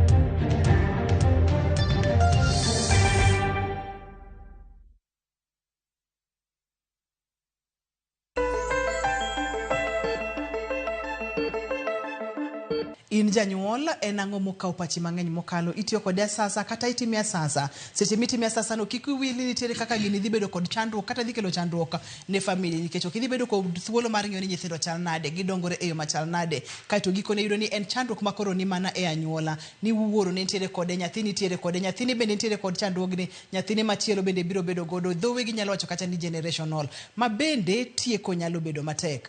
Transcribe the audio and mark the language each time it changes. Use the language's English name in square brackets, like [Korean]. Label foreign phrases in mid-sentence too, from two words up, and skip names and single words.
[Luo (Kenya and Tanzania)] In janyuol en ang'o mokao pachi mang'eny mokalo itiyo kod sasa kata itimia sasa seche mitimia sasa no kik wili nitiere kaka gini dhi bedo kod chandruok kata dhi kelo chandruok ne family nikech ok dhi bedo kod thuolo mar ng'eyo ni nyithindo chal nade gidongore e yo machal nade kaito gikone yudo ni en chandruok makoro ni mana e anyuola ni wuoro ne nitiere kode nyathini nitiere kode nyathini bende nitiere kod chandruogni nyathini machielo bende biro bedo godo dhowe gi nyalo wacho kata ni generational ma bende tieko nyalo bedo matek.